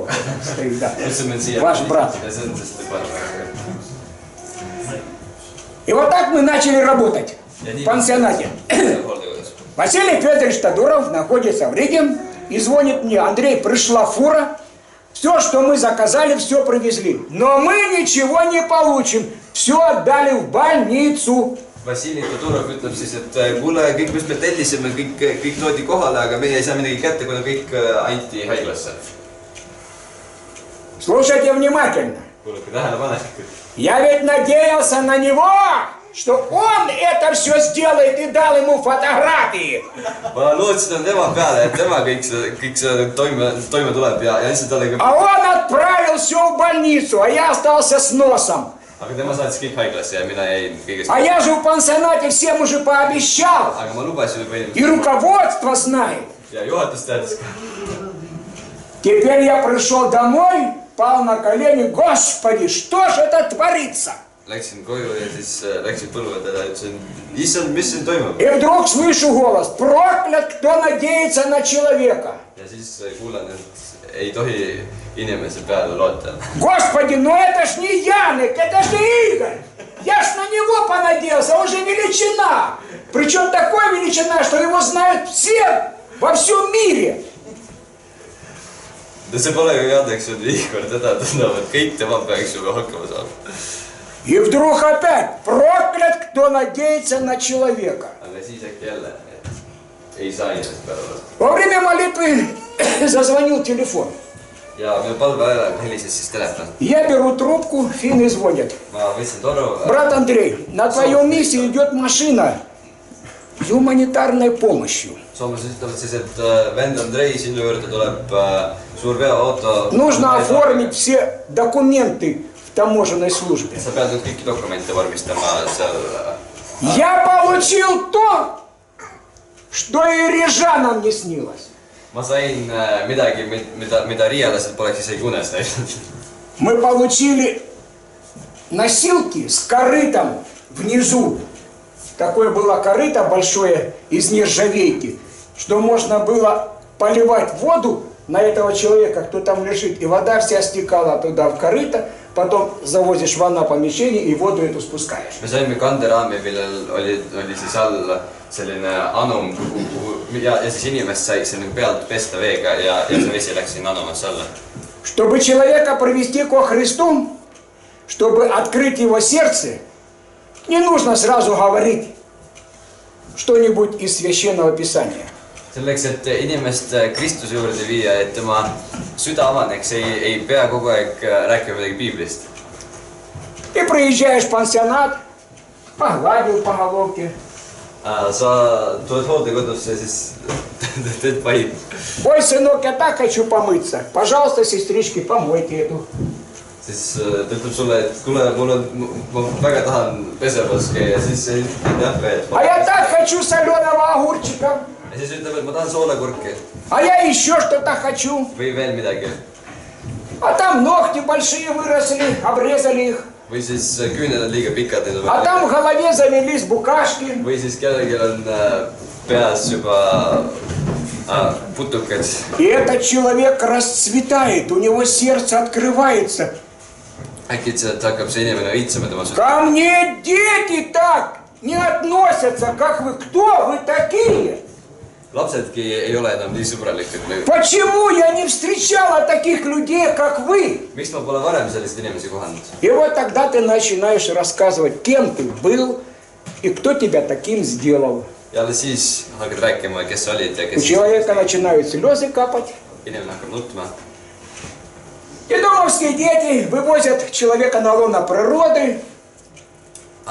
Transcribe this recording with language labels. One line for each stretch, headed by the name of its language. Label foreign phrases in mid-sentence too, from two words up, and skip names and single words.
Russian: Стоит, да. Ваш брат. И вот так мы начали работать в пансионате. Василий Федорович Тодуров находится в Риге и звонит мне: Андрей, пришла фура, все, что мы заказали, все привезли. Но мы ничего не получим, все отдали в больницу.
Estonian: Vassili Todorov ütleb siis, et kuule, kõik, mis me tellisime, kõik toodi kohale, aga meie ei saa midagi kätte, kuna kõik anti haiglasse.
Russian: Слушайте внимательно.
Estonian: Kuulake tähelepanelikult.
Russian: Я ведь надеялся на него, что он это все сделает и дал ему фотографии.
Estonian: Ma lootsin tema peale, et tema kõik see toime tuleb ja lihtsalt talle
Russian: А он отправил все в больницу, а я остался с носом.
Estonian: Aga tema saatis kõik haiglasse ja mina jäin kõigest.
Russian: А я же в пансионате всем уже пообещал.
Estonian: Aga ma lubasin juba
Russian: И руководство знает.
Estonian: ja juhatus teadis ka.
Russian: Теперь я пришел домой, пал на колени. Господи, что же это творится?
Estonian: Läksin koju ja siis läksin põlvedele ja ütlesin, issand, mis siin toimub?
Russian: И вдруг слышу голос: проклят, кто надеется на человека.
Estonian: Ja siis kuulen, et ei tohi inimese peale loota.
Russian: Господи, ну это ж не Яник, это же Игорь. Я ж на него понадеялся, он же величина. Причем такой величина, что его знают все во всем мире.
Estonian: No see pole ju Janek, see on Igor, teda tunnevad kõik, tema peaks juba hakkama saama.
Russian: И вдруг опять: проклят, кто надеется на человека.
Estonian: Aga siis äkki jälle, et ei saa inimest peale loota.
Russian: Во время молитвы зазвонил телефон.
Estonian: Ja minu palve ajal helises siis telefon.
Russian: Я беру трубку, финны звонят.
Estonian: Ma võtsin toru.
Russian: Брат Андрей, на твоем месте идет машина с гуманитарной помощью.
Estonian: Soomlased ütlevad siis, et vend Andrei, sinu juurde tuleb suur veoauto.
Russian: Нужно оформить все документы в таможенной службе.
Estonian: Sa pead nüüd kõiki dokumente vormistama seal.
Russian: Я получил то, что и Рижанам не снилось.
Estonian: Ma sain midagi, mida riialased poleks isegi unes näinud.
Russian: Мы получили носилки с корытом внизу. Такое было корыто большое из нержавейки, что можно было поливать воду на этого человека, кто там lежит, и вода вся стекала туда в корыто, потом завозишь в ванное помещение и воду эту спускаешь.
Estonian: Me saime kanderaami, millel oli siis all selline anum ja siis inimest sai selline pealt pesta veega ja see vesi läks sinna anumasse alla.
Russian: Чтобы человека привести ко Христу, чтобы открыть его сердце, не нужно сразу говорить что-нибудь из Священного Писания.
Estonian: Selleks, et inimest Kristuse juurde viia, et tema süda avaneks, ei pea kogu aeg rääkima midagi Biiblist.
Russian: Ты приезжаешь в пансионат, погладил по головке.
Estonian: Sa tuled hooldekodusse ja siis teed pahib.
Russian: Ой, сынок, я так хочу помыться. Пожалуйста, сестрички, помойте эту.
Estonian: Siis ta ütleb sulle, et kuule, ma väga tahan pesemas käia, siis jah, veel.
Russian: А я так хочу соленого огурчика.
Estonian: Ja siis ütleb, et ma tahan soolakurki
Russian: А я еще что-то хочу.
Estonian: või veel midagi.
Russian: А там ногти большие выросли, обрезали их.
Estonian: Või siis küüned on liiga pikad.
Russian: А там в голове завелись букашки.
Estonian: Või siis kellelgi on peas juba putukad.
Russian: И этот человек расцветает, у него сердце открывается.
Estonian: Äkitselt hakkab see inimene õitsema tema süda.
Russian: Ко мне дети так не относятся, как вы. Кто вы такие?
Estonian: Lapsedki ei ole enam nii sõbralikud.
Russian: Почему я не встречала таких людей, как вы?
Estonian: Miks ma pole varem selliseid inimesi kohanud?
Russian: И вот тогда ты начинаешь рассказывать, кем ты был и кто тебя таким сделал.
Estonian: Ja alles siis hakkad rääkima, kes sa olid ja
Russian: У
Estonian: kes
Russian: человека начинают слезы капать.
Estonian: inimene hakkab nutma.
Russian: Детдомовские дети вывозят человека на лоно природы,